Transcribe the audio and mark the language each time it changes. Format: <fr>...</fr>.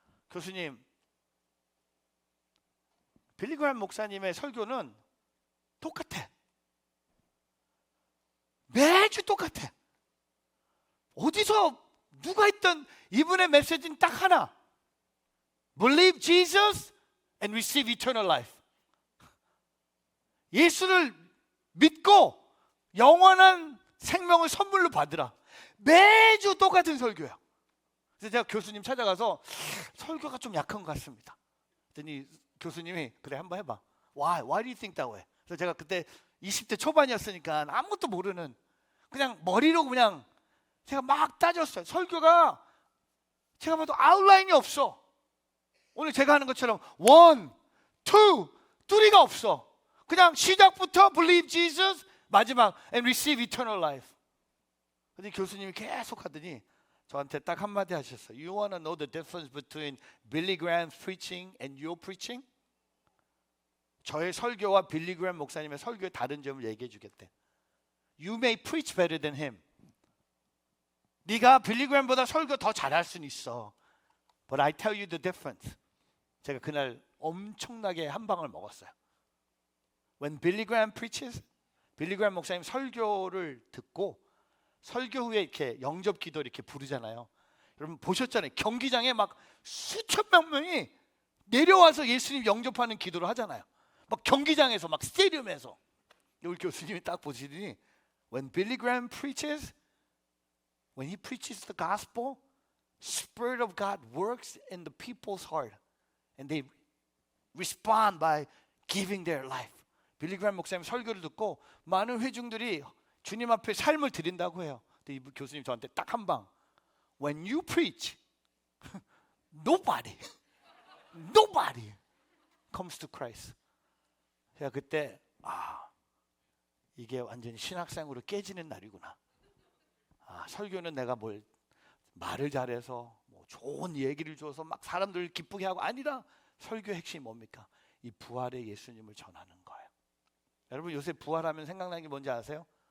<ko>교수님, 빌리 그램 목사님의 설교는 똑같아. 매주 똑같아. 어디서 누가 했던 이분의 메시지는 딱 하나.</ko> <en>Believe Jesus and receive eternal life.</en> <ko>예수를 믿고 영원한 생명을 선물로 받으라. 매주 똑같은 설교야. 그래서 제가 교수님 찾아가서 설교가 좀 약한 것 같습니다. 그랬더니 교수님이 그래 한번 해봐.</ko> <en>Why do you think that way?</en> <ko>그래서 제가 그때 20대 초반이었으니까 아무것도 모르는 그냥 머리로 그냥 제가 막 따졌어요. 설교가 제가 봐도 아웃라인이 없어. 오늘 제가 하는 것처럼 1, 2, 3가 없어. 그냥 시작부터</ko> <en>believe Jesus,</en> <ko>마지막</ko> <en>and receive eternal life.</en> <ko>근데 교수님이 계속 하더니 저한테 딱 한마디 하셨어요.</ko> <en>You want to know the difference between Billy Graham's preaching and your preaching?</en> <ko>저의 설교와 빌리 그램 목사님의 설교의 다른 점을 얘기해 주겠대.</ko> <en>You may preach better than him.</en> <ko>네가 빌리 그램보다 설교 더 잘할 수는 있어.</ko> <en>But I tell you the difference.</en> <ko>제가 그날 엄청나게 한 방을 먹었어요.</ko> <en>When Billy Graham preaches,</en> <ko>빌리 그램 목사님 설교를 듣고 설교 후에 이렇게 영접 기도 이렇게 부르잖아요. 여러분 보셨잖아요. 경기장에 막 수천만 명이 내려와서 예수님 영접하는 기도를 하잖아요. 막 경기장에서 막 스테디움에서. 우리 교수님이 딱 보시더니</ko> <en>When Billy Graham preaches, when he preaches the gospel, Spirit of God works in the people's heart, and they respond by giving their life.</en> <ko>빌리 그램 목사님 설교를 듣고 많은 회중들이 주님 앞에 삶을 드린다고 해요. 근데 이 교수님 저한테 딱 한 방.</ko> <en>When you preach, nobody comes to Christ.</en> <ko>제가 그때 이게 완전히 신학생으로 깨지는 날이구나. 설교는 내가 뭘 말을 잘해서 뭐 좋은 얘기를 줘서 막 사람들 기쁘게 하고 아니라 설교의 핵심이 뭡니까? 이 부활의 예수님을 전하는 거예요. 여러분 요새 부활하면 생각나는 게 뭔지 아세요?</ko>